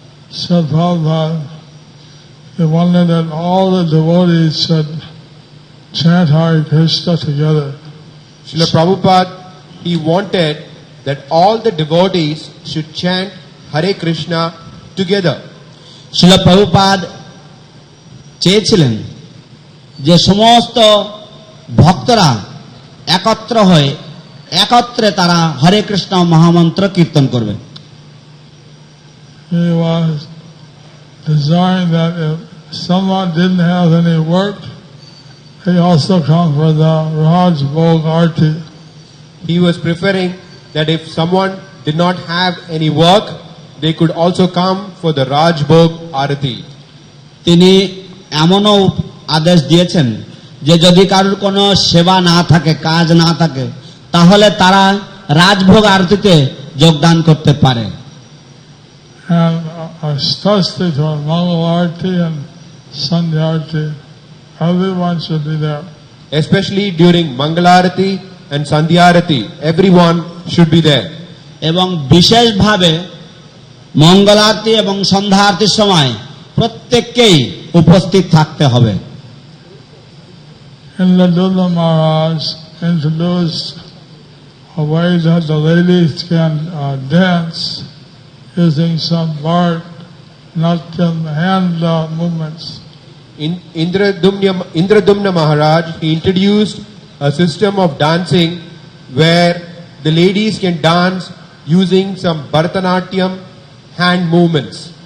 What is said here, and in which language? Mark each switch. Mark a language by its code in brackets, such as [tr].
[en] So Prabhupada, he wanted that all the devotees should chant Hare Krishna together. Srila Prabhupada, he wanted that all the devotees should chant Hare Krishna together. [bn] শিল প্রভুপাদ চেয়েছিলেন যে সমস্ত ভক্তরা একত্র হয়ে একত্রে তারা হরে কৃষ্ণ মহামন্ত্র কীর্তন করবে। [en] He was desiring that if someone didn't have any work, he also come for the Raj Bhog Arti. He was preferring that if someone did not have any work, they could also come for the Raj Bhog Arati. [bn] তিনি এমনও আদেশ দিয়েছেন যে যদি কারোর কোনো সেবা না থাকে কাজ না থাকে তাহলে তারা রাজভোগ আরতিতে যোগদান করতে পারে। [en] And especially for Mangal Arti and Sandhya Arti, everyone should be there. Especially during Mangalarati and Sandhyarati, everyone should be there. [bn] এবং বিশেষভাবে মঙ্গল আরতি এবং সন্ধ্যা আরতির সময় প্রত্যেককেই উপস্থিত থাকতে হবে। [en] Indradumna Maharaj introduced a way that the ladies can dance using some bark, not hand movements. Indradumna Maharaj, he introduced a system of dancing where the ladies can dance using some Bharatanatyam hand movements.